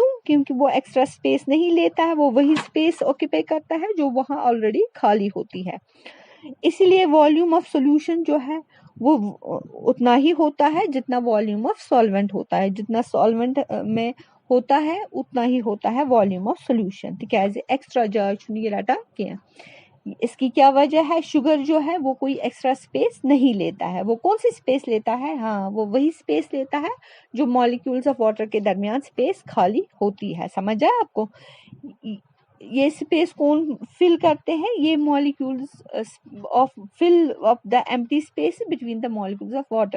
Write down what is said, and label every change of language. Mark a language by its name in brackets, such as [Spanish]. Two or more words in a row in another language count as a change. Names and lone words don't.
[Urdu] کیونکہ وہ [English] extra space [Urdu] نہیں لیتا ہے، وہ وہی [English] space occupy [Urdu] کرتا ہے جو وہاں آل ریڈی خالی ہوتی ہے. اس لیے [English] volume of solution [Urdu] جو ہے وہ اتنا ہی ہوتا ہے جتنا [English] volume of solvent [Urdu] ہوتا ہے. جتنا سالوینٹ میں ہوتا ہے اتنا ہی ہوتا ہے [English] volume of solution. [Kashmiri] تِکیازِ ایکسٹرا جاے چھُن رٹان کیا. [Urdu] اس کی کیا وجہ ہے? شوگر جو ہے وہ کوئی [English] extra space [Urdu] نہیں لیتا ہے. وہ کون سی اسپیس لیتا ہے? ہاں، وہ وہی اسپیس لیتا ہے جو [English] molecules of water [Urdu] کے درمیان اسپیس خالی ہوتی ہے. سمجھ آیا آپ کو? یہ اسپیس کون فِل کرتے ہیں? [English] these molecules of fill of the empty space between the molecules of water.